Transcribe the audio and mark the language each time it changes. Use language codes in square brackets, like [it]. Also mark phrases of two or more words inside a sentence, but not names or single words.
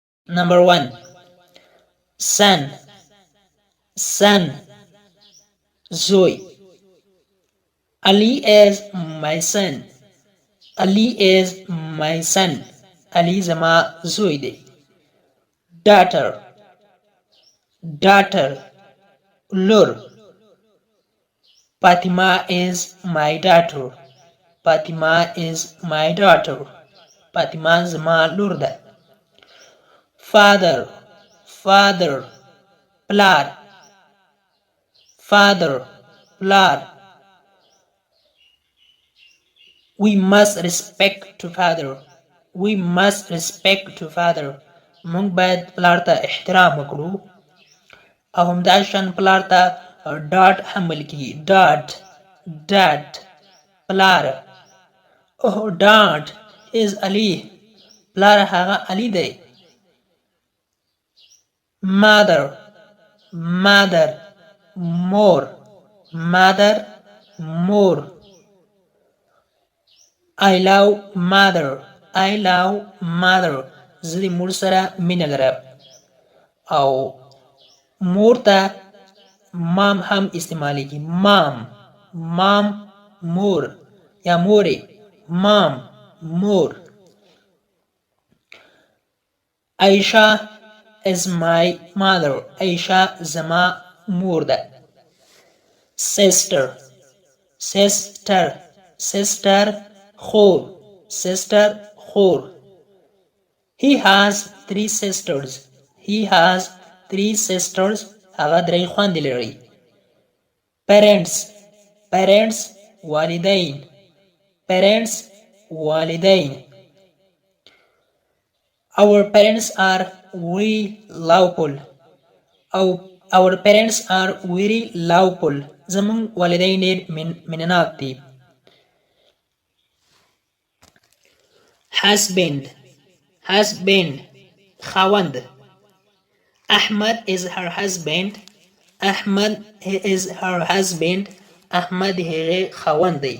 [en] Number 1. Son. Son. زوی. Ali is my son. Ali is my son. Ali [ps] زما زوی دی. [en] Daughter. Daughter. لور. Fatima is my daughter. Fatima is my daughter. Fatima [ps] زما لور ده. [en] Father. Father. پلار. Father. [ps] پلار. [en] We must respect to father. We must respect to father. [ps] موږ باید پلار ته احترام وکړو. او همداشان پلار ته ډاډ هم ویل کیږي. ډاډ. ډاډ. پلار. [en] Oh, dad is Ali. [ps] پلار هغه علی دی. [en] Mother. Mother. مور. Mother. مور. I love mother. I love mother. [ps] زه د مور سره مینه لرم. او مور ته مام هم استعمالیږي. مام. مام مور یا مورې. مام مور. [en] Aisha is my mother. [ps] Aisha زما مور ده. [en] Sister. Sister. Sister خور. Sister خور. He has 3 sisters. He has 3 sisters. [ps] هغه 3 خویندې لري. [en] Parents. Parents والدین. Parents والدین. Our parents are very lovable. Our parents are very lovable. [ps] زمون والدین ډېر مینناک دي. [en] Husband. Husband. خاوند. Ahmad is her husband. Ahmad is her husband. Ahmad [ps] هغه خاوند دی.